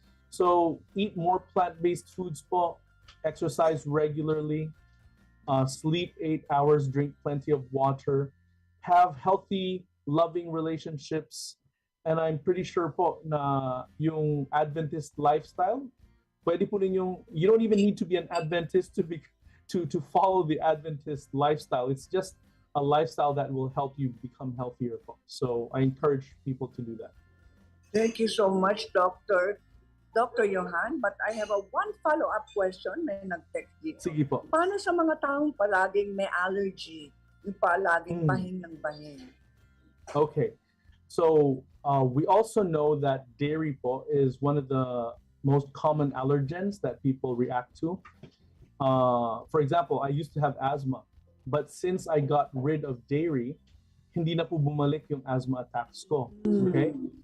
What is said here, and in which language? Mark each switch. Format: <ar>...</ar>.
<en>So eat more plant-based foods po, exercise regularly, sleep 8 hours, drink plenty of water, have healthy, loving relationships, and I'm pretty sure po na yung Adventist lifestyle,</en> <tl>pwede po ninyong,</tl> <en>you don't even need to be an Adventist to follow the Adventist lifestyle. It's just a lifestyle that will help you become healthier po. So I encourage people to do that. Thank you so much, Doctor. Dr. Johann, but I have a one follow-up question.</en> <tl>May nag-text dito. Sige po. Paano sa mga taong palaging may allergy? Yung palaging Mm. bahing ng bahing?</tl> <en>Okay. So we also know that dairy po is one of the most common allergens that people react to. For example, I used to have asthma, but since I got rid of dairy,</en> <tl>hindi na po bumalik yung asthma attacks ko.</tl> <en>Okay?</en>